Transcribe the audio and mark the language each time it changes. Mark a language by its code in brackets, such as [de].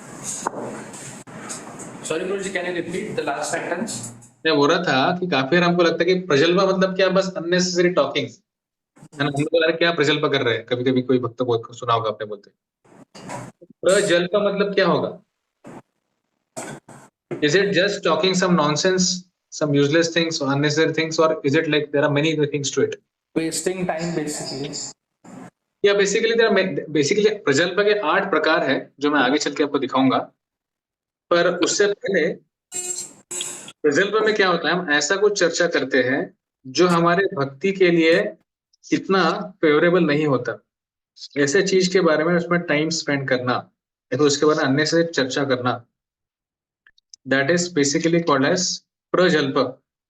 [en] Sorry, Guruji, can you repeat the last sentence? [hi] मैं बोल रहा था कि काफी बार हमको लगता है कि प्रजल्पा मतलब क्या, बस [en] unnecessary talking, [hi] है ना। हमको लगा क्या प्रजल्पा कर रहे हैं, कभी कभी कोई भक्त बोल सुना होगा आपने बोलते। प्रजल्पा मतलब क्या होगा? [en] Is it just talking some nonsense, some useless things or unnecessary things, or is it like there are many other things to it? Wasting time, basically. [hi] या बेसिकली प्रजल्पा के 8 प्रकार है जो मैं आगे चल के आपको दिखाऊंगा, पर उससे पहले प्रजल्पा में क्या होता है, हम ऐसा कुछ चर्चा करते हैं जो हमारे भक्ति के लिए इतना फेवरेबल नहीं होता, ऐसे चीज के बारे में उसमें [en] time spend [hi] करना या तो उसके बारे में अन्य से चर्चा करना, [en] that is basically called as [hi] प्रजल्प।